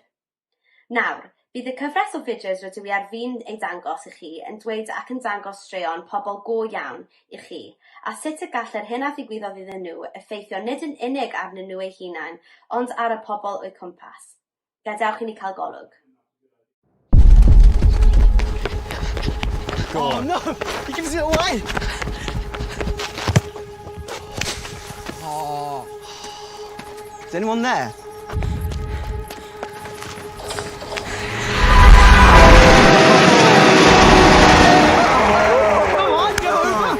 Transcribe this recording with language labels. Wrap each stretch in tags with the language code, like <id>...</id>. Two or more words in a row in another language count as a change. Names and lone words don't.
<cy>Nawr, bydd y cyfres o fideos rydw i ar fin ei dangos i chi yn dweud ac yn dangos straeon pobl go iawn i chi, a sut y gallai'r hyn a ddigwyddodd iddyn nhw effeithio nid yn unig arnyn nhw eu hunain, ond ar y pobl o'i cwmpas. Gadewch i ni cael golwg.</cy> <en>Oh no! He gives it away! Oh. Is anyone there? Come on, go over!</en>